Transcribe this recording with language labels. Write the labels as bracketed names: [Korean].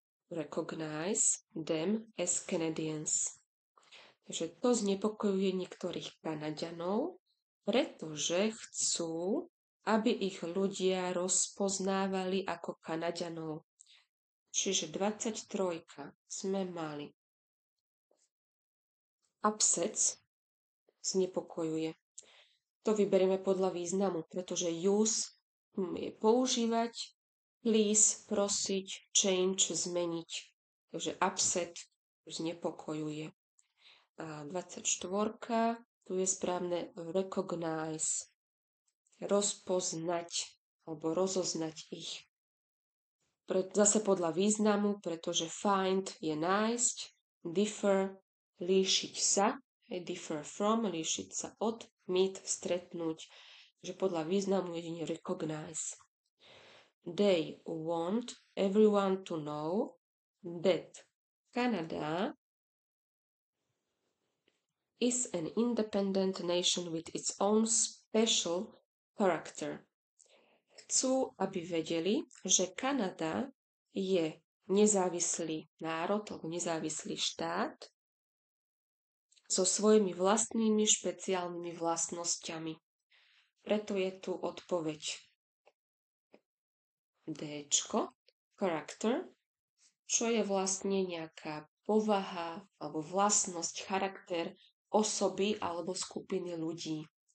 [English] recognize them as Canadians. [Slovak] Takže to znepokojuje niektorých Kanaďanov, pretože chcú, aby ich ľudia rozpoznávali ako Kanaďanov. Čiže 23 sme mali. Upsets znepokojuje. To vyberieme podľa významu, pretože use je používať, please, prosiť, change, zmeniť. Takže upset znepokojuje. A 24, tu je správne recognize, rozpoznať alebo rozoznať ich. Zase podľa významu, pretože find je nájsť, differ, líšiť sa, differ from, líšiť sa od, meet, stretnúť, že podľa významu jedine recognize. [English] They want everyone to know that Canada is an independent nation with its own special character. [Slovak] Chcú, aby vedeli, že Kanada je nezávislý národ alebo nezávislý štát so svojimi vlastnými špeciálnymi vlastnosťami. Preto je tu odpoveď Dčko, character, čo je vlastne nejaká povaha alebo vlastnosť, charakter osoby alebo skupiny ľudí.